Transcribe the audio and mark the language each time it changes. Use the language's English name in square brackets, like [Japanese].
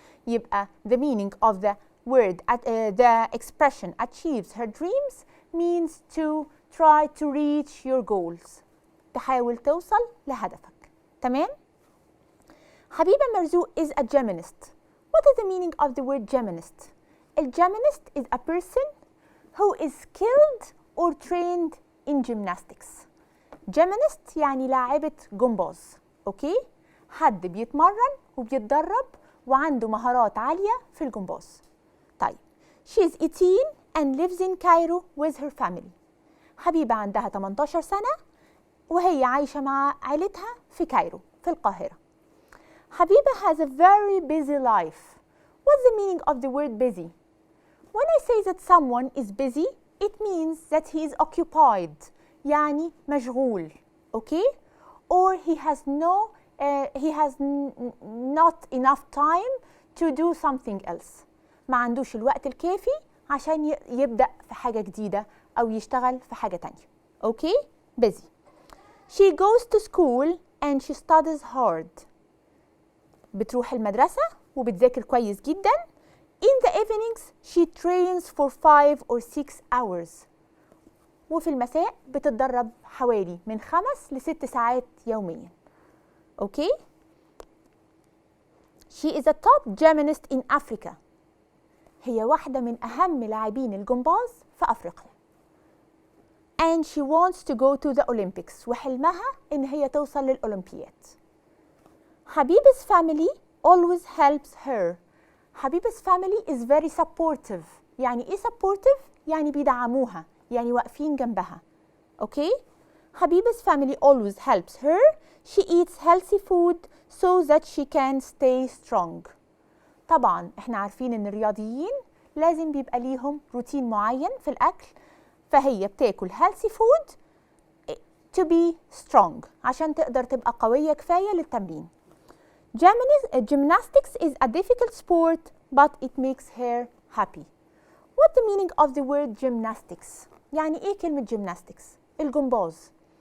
[Arabic] يبقى [English] the meaning of the word, the expression achieves her dreams means to try to reach your goals. [Arabic] تحاول توصل لهدفك. تمام؟ [English] Habiba Marzouk is a gymnast. What is the meaning of the word gymnast? A gymnast is a person who is skilled or trained in gymnastics. [Arabic] Gymnast يعني لاعبة جمباز. اوكي؟ حد بيتمرن وبيتدرب وعنده مهارات عالية في الجمباز. طيب. [English] She is 18 and lives in Cairo with her family. [Arabic] حبيبة عندها 18 سنة وهي عايشة مع عائلتها في كايرو في القاهرة. [English] حبيبة has a very busy life. What's the meaning of the word busy? When I say that someone is busy, it means that he is occupied. [Arabic] يعني مشغول. [English] Okay? Or he has not enough time to do something else. [Arabic] ما عندوش الوقت الكافي عشان يبدأ في حاجة جديدة أو يشتغل في حاجة تانية. [English] Okay? Busy. She goes to school and she studies hard. [Arabic] بتروح المدرسة وبتذاكر كويس جدا. [English] In the evenings she trains for 5 or 6 hours. [Arabic] وفي المساء بتتدرب حوالي من 5 ل6 ساعات يوميا. [English] Okay? She is a top gymnast in Africa. [Arabic] هي واحدة من أهم لاعبين الجمباز في أفريقيا. [English] And she wants to go to the Olympics. [Arabic] وحلمها إن هي توصل للأولمبياد. [English] Habiba's family always helps her. Habiba's family is very supportive. [Arabic] يعني إيه supportive؟ يعني بيدعموها. يعني واقفين جنبها. [English] Okay? Habiba's family always helps her. She eats healthy food so that she can stay strong. [Arabic] طبعا احنا عارفين ان الرياضيين لازم بيبقى ليهم روتين معين في الأكل. فهي بتاكل [English] healthy food to be strong [Arabic] عشان تقدر تبقى قوية كفاية للتمرين. [English] Gymnastics is a difficult sport but it makes her happy. What's the meaning of the word gymnastics? [Arabic] يعني ايه كلمة gymnastics؟ الجمباز.